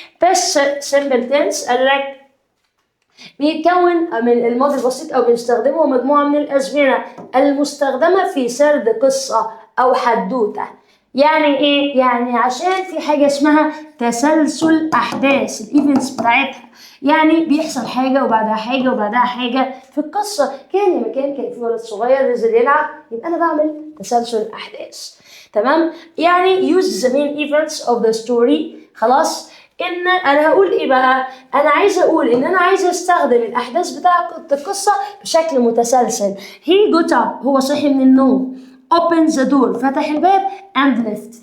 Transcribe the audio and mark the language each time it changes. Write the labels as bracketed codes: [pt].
[ar] past simple tense قال لك بيتكون من الماضي البسيط او بنستخدمه مجموعه من الازمنه المستخدمه في سرد قصه او حدوته. يعني ايه؟ يعني عشان في حاجه اسمها تسلسل احداث الايفنتس بتاعتها، يعني بيحصل حاجه وبعدها حاجه وبعدها حاجه في القصه. كان يا مكان كان في ولد صغير نزل يلعب، يبقى انا بعمل تسلسل الاحداث. تمام؟ يعني [en] use the main events of the story. [ar] خلاص؟ ان انا هقول ايه بقى؟ انا عايزه اقول ان انا عايزه استخدم الاحداث بتاعه القصه بشكل متسلسل. [en] he got up [ar] هو صحي من النوم. [en] open the door [ar] فتح الباب [en] and left.